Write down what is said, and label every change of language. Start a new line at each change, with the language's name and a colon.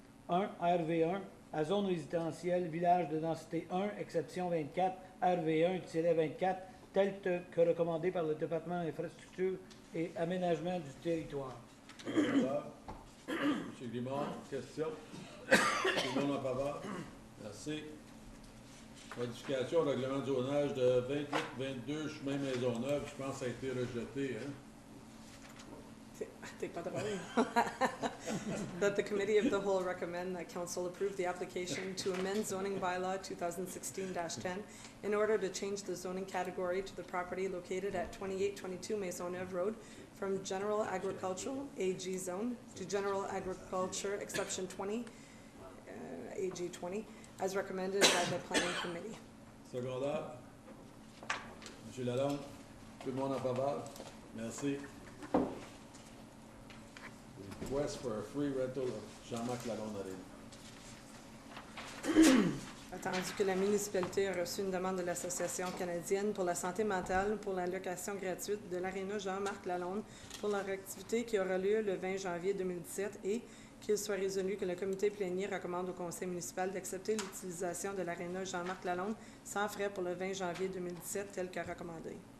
French: 1 RV1 à zone résidentielle village de densité 1, exception 24 RV1-24, tel que recommandé par le département d'infrastructure et aménagement du territoire. M. Grimard, question? Tout le monde en faveur? Merci. Modification au règlement de zonage de 28-22 chemin Maisonneuve. Je pense que ça a été rejeté. Hein? T'es pas drôle.
English: That the committee of the whole recommend that council approve the application to amend zoning bylaw 2016-10 in order to change the zoning category to the property located at 2822 Maisonneuve Road from general agricultural AG zone to general agriculture exception 20 AG 20 as recommended by the planning committee.
French: Secondaire. M. Lalonde, tout le monde en faveur? Merci.
English: Request for a free rental of Jean-Marc Lalonde Arena.
French: Attendu que la municipalité a reçu une demande de l'Association canadienne pour la santé mentale pour la location gratuite de l'aréna Jean-Marc Lalonde pour leur activité qui aura lieu le 20 janvier 2017 et qu'il soit résolu que le comité plénier recommande au conseil municipal d'accepter l'utilisation de l'aréna Jean-Marc Lalonde sans frais pour le 20 janvier 2017 tel que recommandé.